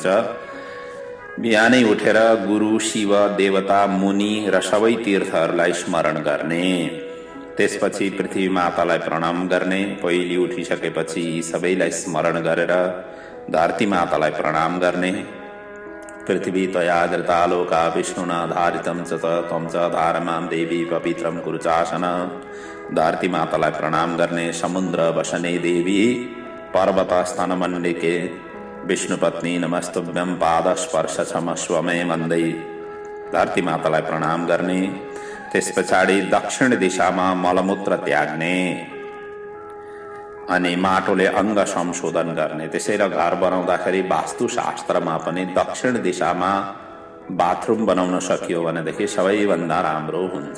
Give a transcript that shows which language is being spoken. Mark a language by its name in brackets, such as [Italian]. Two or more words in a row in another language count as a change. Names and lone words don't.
[Nepali] बिहानै उठेर गुरु, शिव, देवता, मुनि र सबै तीर्थहरूलाई स्मरण गर्ने, त्यसपछि पृथ्वी मातालाई प्रणाम गर्ने। पहिले उठिसकेपछि यी सबैलाई स्मरण गरेर धरती मातालाई प्रणाम गर्ने। [Sanskrit] पृथ्वी त्वया धृता लोका विष्णुना धारितं च त्वं च धारमां देवी पवित्रं कुरु चासन। [Nepali] धरती मातालाई प्रणाम गर्ने। [Sanskrit] समुद्र वसने देवी पर्वत स्तनमण्डिके विष्णुपत्नी नमस्तुभ्यं पादस्पर्श क्षमस्व मे [Nepali] भन्दै धरती मातालाई प्रणाम गर्ने। त्यस पछाडि दक्षिण दिशामा मलमूत्र त्याग्ने अनि माटोले अङ्ग संशोधन गर्ने। त्यसैले घर बनाउँदाखेरि वास्तुशास्त्रमा पनि दक्षिण दिशामा बाथरुम बनाउन सकियो भनेदेखि सबैभन्दा राम्रो हुन्छ।